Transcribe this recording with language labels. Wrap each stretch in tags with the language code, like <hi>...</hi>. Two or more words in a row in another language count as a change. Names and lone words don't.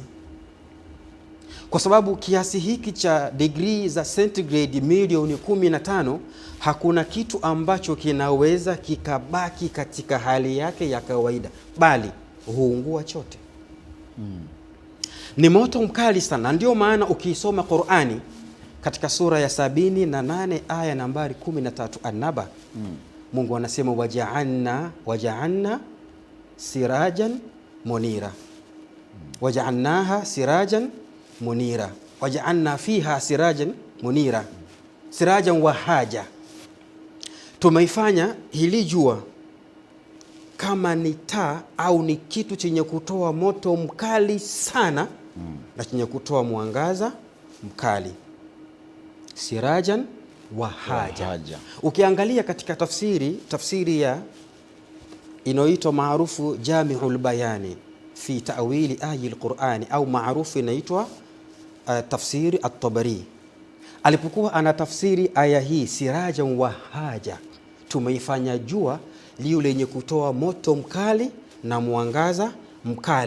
<sw>Kwa sababu kiasi hiki cha degree za centigrade milioni 15, hakuna kitu ambacho kinaweza kikabaki katika hali yake ya kawaida, bali huungua chote. Ni moto mkali sana. Ndio maana ukisoma Qur'ani katika sura ya 78 aya nambari 13 An-Naba, Mungu anasema</sw> <ar>وجعلنا سراجا منيرا. وجعلناها سراجا منيرا. وجعلنا فيها سراجا منيرا. سراجا وهاجا.</ar> <sw>tumeifanya hili jua kama ni taa au ni kitu chenye kutoa moto mkali sana na chenye kutoa mwangaza mkali.</sw> <ar>سراجا وهاجا.</ar> <sw>Ukiangalia katika tafsiri ya inayoitwa maarufu Jami'ul Bayani fi ta'wili ayil Qur'ani, au maarufu inaitwa tafsiri at-Tabari, alipokuwa ana tafsiri aya hii</sw> <ar>سراجا وهاجا,</ar> <sw>tumeifanya jua liyo lenye kutoa moto mkali na mwangaza mkali.</sw>